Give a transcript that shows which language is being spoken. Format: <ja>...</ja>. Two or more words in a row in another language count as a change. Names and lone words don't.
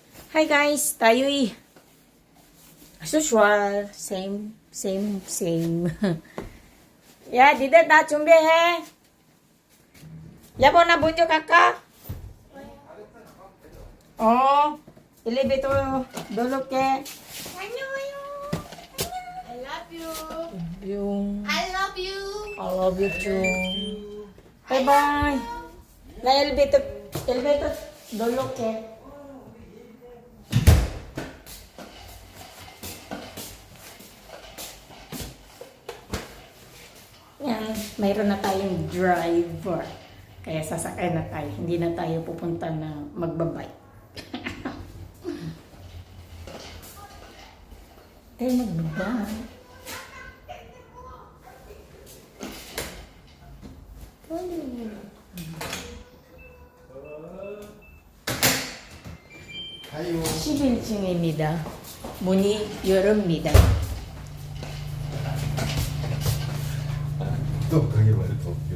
<en>Hi guys, tayo'y as usual, same.</en> <ko>야, 니들 다 준비해. 여보, 나 먼저 갈까? 엘리베이터 넣을게. 안녕하요.</ko> <en>I love you.</en> <ko>뿅.</ko> <en>I love you. I love you too.</en> <ko>바이바이. 나 엘리베이터 넣을게.</ko> <tl>Yan, mayroon na tayong driver. Kaya sasakay na tayo. Hindi na tayo pupunta na magbabike. Tayo magbabike.</tl> <ko>가요. 11층입니다. 문이 열립니다. 또 그게 말이 더 웃겨.</ko>